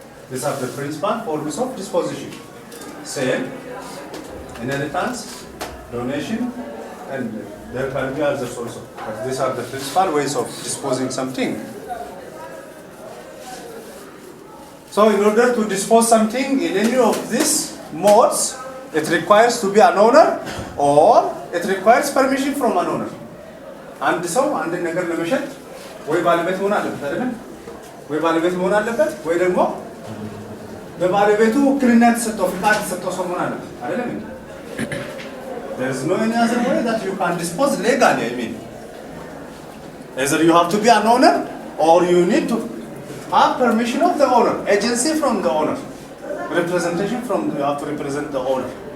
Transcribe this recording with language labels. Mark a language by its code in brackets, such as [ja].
[en] These are the principal forms of disposition: sale, inheritance, donation, and there can be others also. But these are the principal ways of disposing something. So in order to dispose something in any of these modes, it requires to be an owner, or it requires permission from an owner. And so, and the [am] ነገር ለመሸጥ ወይ ባለቤት መሆን አለበት አይደል? ወይ ባለቤት መሆን አለበት ወይ ደግሞ በባለቤቱ ውክልና ተሰጥቶ ፍቃድ ተሰጥቶ ሰው መሆን አለበት አይደል? [en] There is no any other way that you can dispose legally, I mean. Either you have to be an owner, or you need to have permission of the owner, agency from the owner, representation from, you have to represent the owner.